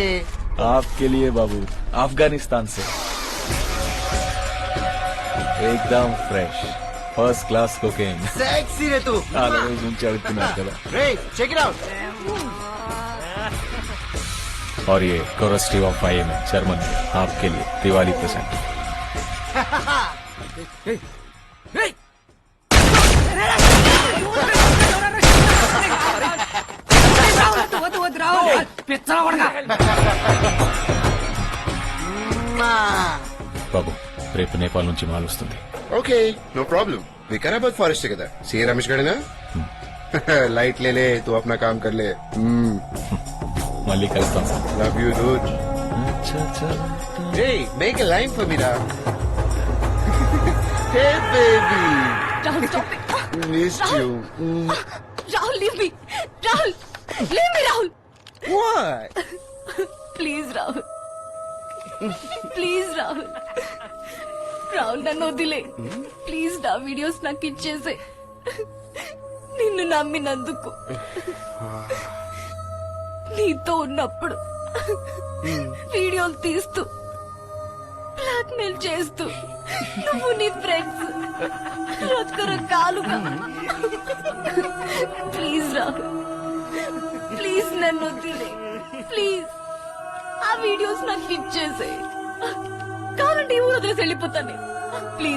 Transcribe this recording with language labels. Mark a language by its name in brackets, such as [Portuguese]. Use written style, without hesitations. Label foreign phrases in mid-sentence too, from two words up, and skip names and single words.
[Hindi] आपके लिए बाबू, अफगानिस्तान से एकदम फ्रेश [English] first class [Hindi] कोकेन. सेक्सी रे तू. [Telugu] చాలా రోజుల నుంచి అడుగుతున్నారు కదా. [English] रे check it out. [Hindi] और ये कोरस्टी ऑफ IM जर्मन आपके लिए दिवाली प्रेजेंट. బాబు రేపు నేపాల్ నుంచి మాల్ వస్తుంది. [English] okay no problem. [Hindi] विकाराबाद फॉरेस्ट है किधर? सी रमेश गढ़ ना. लाइट ले ले, तू अपना काम कर ले. [Telugu] మళ్ళీ కలుస్తాం సార్. [English] love you dude. Hey, make a line for me now. Hey baby, Rahul, stop it. missed you. Rahul, leave me. Rahul, leave me, Rahul. What? Please, Rahul. Please, Rahul. [Telugu] రాహుల్ నన్ను వదిలే ప్లీజ్. నా వీడియోస్ నాకు ఇచ్చేసే. నిన్ను నమ్మినందుకు, నీతో ఉన్నప్పుడు వీడియోలు తీస్తూ బ్లాక్మెయిల్ చేస్తూ నువ్వు నీ ఫ్రెండ్స్ రోజుకొర కాలుగా ప్లీజ్ రాహుల్ ప్లీజ్ నన్ను వదిలే ప్లీజ్ ఆ వీడియోస్ నాకు ఇచ్చేసే కావాలంటే ఈ ఊరు వదిలేసి వెళ్ళిపోతాను ప్లీజ్